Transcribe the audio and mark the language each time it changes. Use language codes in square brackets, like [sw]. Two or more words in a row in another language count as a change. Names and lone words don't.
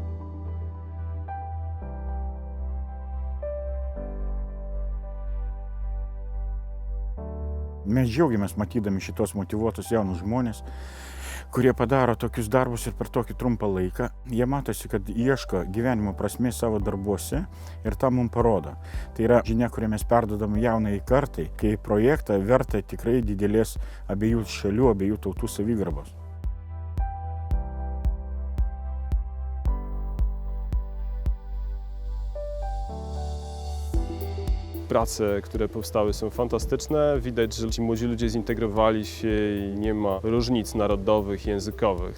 [lt] Mes džiaugiamės matydami šitos motyvuotus jaunus žmonės, kurie padaro tokius darbus ir per tokį trumpą laiką. Jie matosi, kad ieško gyvenimo prasmės savo darbuose ir tą mums parodo. Tai yra žinia, kurią mes perdodam jaunai kartai, kai projektą verta tikrai didelės abiejų šalių, abiejų tautų savigarbos. [pl] Prace, które powstały, są fantastyczne. Widać, że ci młodzi ludzie zintegrowali się i nie ma różnic narodowych, językowych.